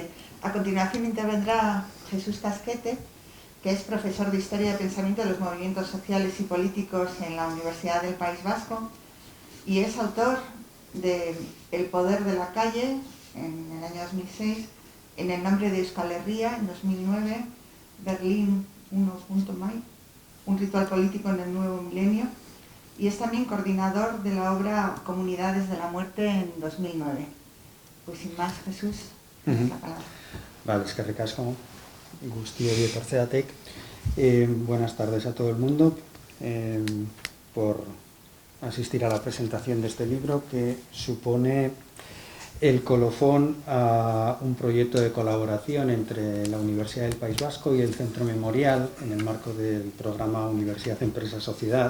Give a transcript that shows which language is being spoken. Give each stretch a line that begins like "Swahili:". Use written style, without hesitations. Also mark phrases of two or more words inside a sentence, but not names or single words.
Spanish: A continuación intervendrá Jesús Tasquete, que es profesor de Historia de Pensamiento de los Movimientos Sociales y Políticos en la Universidad del País Vasco y es autor de El poder de la calle, en el año 2006, En el nombre de Euskal Herria, en 2009, Berlín 1.may, un ritual político en el nuevo milenio, y es también coordinador de la obra Comunidades de la Muerte en 2009. Pues sin más, Jesús, la palabra. Vale,
Basque: eskerrik asko, guzti hori etortzeatik.
Spanish: Buenas tardes a todo el mundo por asistir a la presentación de este libro que supone el colofón a un proyecto de colaboración entre la Universidad del País Vasco y el Centro Memorial en el marco del programa Universidad, Empresa, Sociedad.